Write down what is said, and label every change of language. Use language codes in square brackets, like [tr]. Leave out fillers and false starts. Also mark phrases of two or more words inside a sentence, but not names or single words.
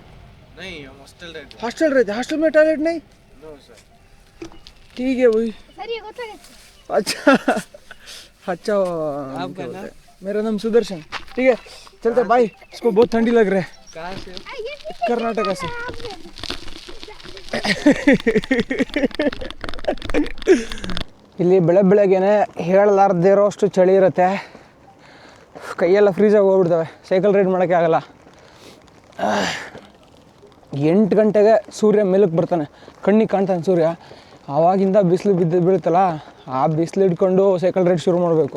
[hi] नहीं, हॉस्टल रहते हैं। हॉस्टल रहते हैं? हॉस्टल में टॉयलेट नहीं? [en] No sir. [hi] ठीक है भाई। सर ये गोता अच्छा अच्छा। आपका नाम? मेरा नाम सुदर्शन। ठीक है चलते बाय। इसको बहुत ठंडी लग रहा है। कहाँ से? कर्नाटक से। [kn] ಇಲ್ಲಿ ಬೆಳಗ್ಗೆನೆ ಹೇಳಲಾರ್ದೇ ಇರೋ ಅಷ್ಟು ಚಳಿ ಇರುತ್ತೆ, ಕೈಯೆಲ್ಲ ಫ್ರೀಜಾಗಿ ಹೋಗ್ಬಿಡ್ತವೆ, [en] cycle ride [kn] ಮಾಡೋಕ್ಕೆ ಆಗಲ್ಲ. 8 ಗಂಟೆಗೆ ಸೂರ್ಯ ಮೇಲಕ್ಕೆ ಬರ್ತಾನೆ, ಕಣ್ಣಿಗೆ ಕಾಣ್ತಾನೆ ಸೂರ್ಯ, ಆವಾಗಿಂದ ಬಿಸಿಲು ಬೀಳುತ್ತಲ್ಲ, ಆ ಬಿಸಿಲು ಹಿಡ್ಕೊಂಡು [en] cycle ride [kn] ಶುರು ಮಾಡಬೇಕು.